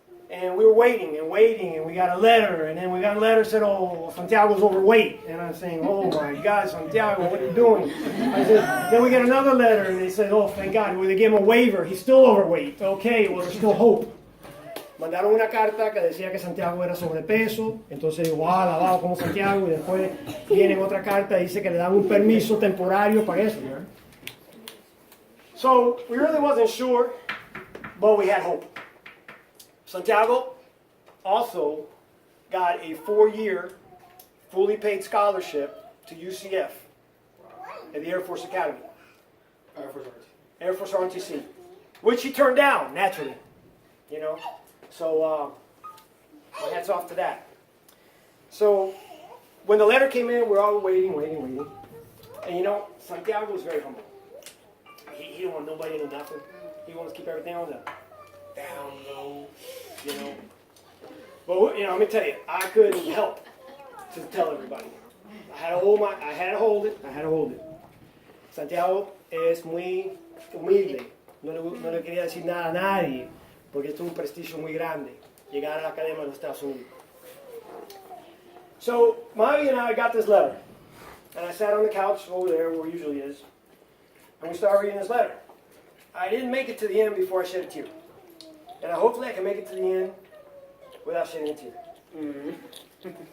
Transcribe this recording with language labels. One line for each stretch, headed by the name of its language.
English: And we were waiting and waiting, and we got a letter, and then we got a letter that said, "Oh, Santiago's overweight," and I'm saying, "Oh my God, Santiago, what are you doing?" I said, then we get another letter, and they said, "Oh, thank God, well, they gave him a waiver. He's still overweight." Okay, well, there's still hope.
Spanish: Mandaron una carta que decía que Santiago era sobrepeso, entonces digo, wow, alabado como Santiago, y después viene otra carta y dice que le dan un permiso temporario para eso.
English: So we really wasn't sure, but we had hope. Santiago also got a 4-year, fully paid scholarship to UCF at the Air Force Academy. Air Force ROTC, which he turned down, naturally, you know. So, my hats off to that. So, when the letter came in, we're all waiting. And you know, Santiago was very humble. He didn't want nobody to know nothing. He wanted to keep everything on the down low, you know. But, you know, let me tell you, I couldn't help to tell everybody. I had to hold it.
Spanish: Santiago es muy humilde. No le quería decir nada a nadie. Porque esto es un prestigio muy grande, llegar a la Academia de los Estados Unidos.
English: So, Mavi and I got this letter, and I sat on the couch over there where it usually is, and we started reading this letter. I didn't make it to the end before I shed a tear. And hopefully I can make it to the end without shedding a tear. Mm-hmm.